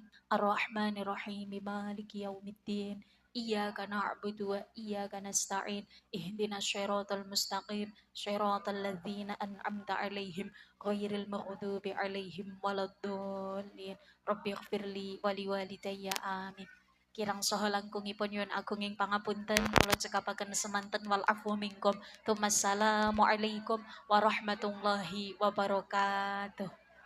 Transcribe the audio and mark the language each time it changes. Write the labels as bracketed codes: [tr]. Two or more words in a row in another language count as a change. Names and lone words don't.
[ar] الرحمن الرحيم. مالك يوم الدين. إياك نعبد وإياك نستعين. اهدنا الصراط المستقيم. صراط الذين أنعمت عليهم غير المغضوب عليهم ولا الضالين. رب اغفر لي ولوالدي آمين. [jv] Kirang saha langkungipun nyuwun agunging pangapunten kula cekapaken semanten [ar] والعفو منكم. ثم السلام عليكم ورحمة الله وبركاته.